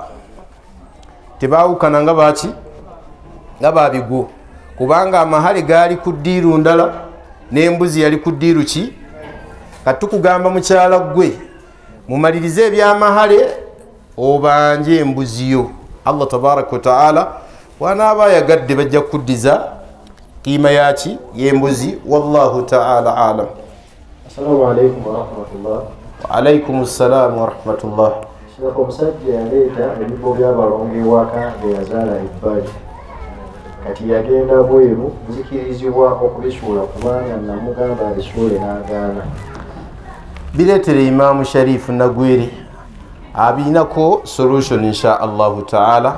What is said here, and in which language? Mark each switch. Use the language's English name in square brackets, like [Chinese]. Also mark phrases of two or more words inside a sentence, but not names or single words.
[Ganda] tebaawukana nga baki nga baabigo kubanga amahale gaali ku ddiiru ndala n'embuzi yali ku ddiiru ki kati tukugamba mukyala gwe mumalirize ebyamahale obanje embuziyo [Arabic] الله تبارك وتعالى [Ganda] wanaaba ayagadde bajja kuddiza kiima yaki y'embuzi [Arabic] والله تعالى أعلم. السلام عليكم ورحمة الله. وعليكم السلام ورحمة الله. [Ganda] Shaka omusajja yaleeta ebibo by'abalongo ewaka bye yazaala ebbali kati yagenda bweru zikirizibwa okubisuula kubanga namugamba abisuule n'agaana. bireetere Imaamu Sharifu Nagwere abiinako solution [Arabic] إن شاء الله تعالى.